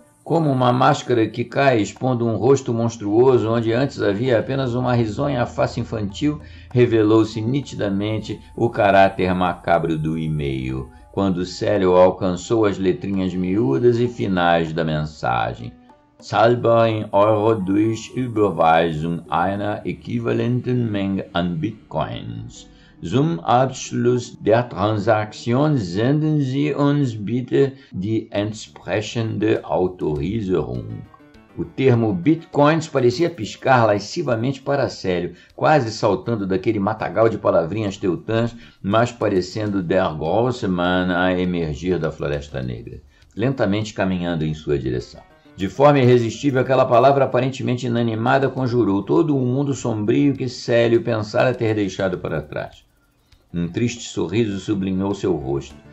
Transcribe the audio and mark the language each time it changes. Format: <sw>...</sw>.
<pt>Como uma máscara que cai expondo um rosto monstruoso onde antes havia apenas uma risonha face infantil, revelou-se nitidamente o caráter macabro do e-mail, quando Célio alcançou as letrinhas miúdas e finais da mensagem.</pt> <de>Zahlbar in Euro durch Überweisung einer äquivalenten Menge an Bitcoins. Zum Abschluss der Transaktion senden Sie uns bitte die entsprechende Autorisierung.</de> <pt>O termo Bitcoins parecia piscar lascivamente para Célio, quase saltando daquele matagal de palavrinhas teutãs, mas parecendo der Grossmann a emergir da Floresta Negra, lentamente caminhando em sua direção. De forma irresistível, aquela palavra aparentemente inanimada conjurou todo o mundo sombrio que Célio pensara ter deixado para trás. Um triste sorriso sublinhou seu rosto.</pt>